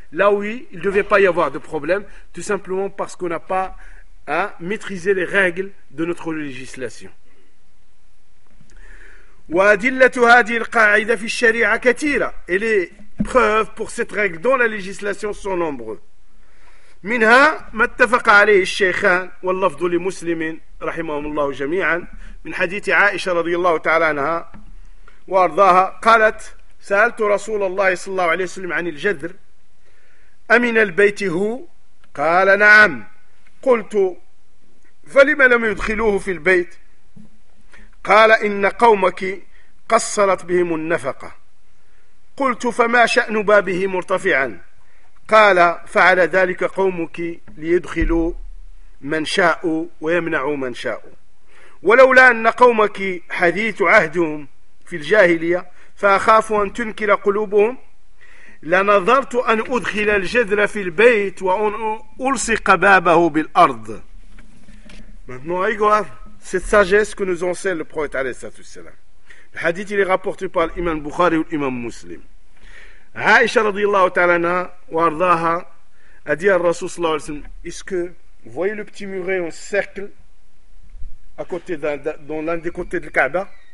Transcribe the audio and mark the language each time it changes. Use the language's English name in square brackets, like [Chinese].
[French] Là, oui, il ne devait pas y avoir de problème, tout simplement parce qu'on n'a pas maîtrisé les règles de notre législation. Et les preuves pour cette règle dans la législation sont nombreuses. [Arabic] منها ما اتفق عليه الشيخان واللفظ لمسلم رحمهم الله جميعا من حديث عائشة رضي الله تعالى عنها وأرضاها، قالت: سألت رسول الله صلى الله عليه وسلم عن الجذر، أمن البيت هو؟ قال: نعم. قلت: فلما لم يدخلوه في البيت؟ قال: إن قومك قصرت بهم النفقة. قلت: فما شأن بابه مرتفعا؟ قال: فعل ذلك قومك ليدخلوا من شاء ويمنعوا من شاء، ولولا أن قومك حديث عهدهم في الجاهلية فأخاف أن تنكر قلوبهم لنظرت أن أدخل الجذر في البيت وأن ألصق بابه بالأرض. [French] Maintenant, il y a cette sagesse que nous enseigne le prophète [Arabic] عليه الصلاة والسلام. [French] Le hadith est rapporté par l'imam Bukhari ou l'imam Muslim. Aïcha radiallahu ta'ala na wa ardaha a dit à Rasul sallallahu alayhi wa sallam: est-ce que vous voyez le petit muret en cercle à côté dans l'un des côtés de la Kaaba?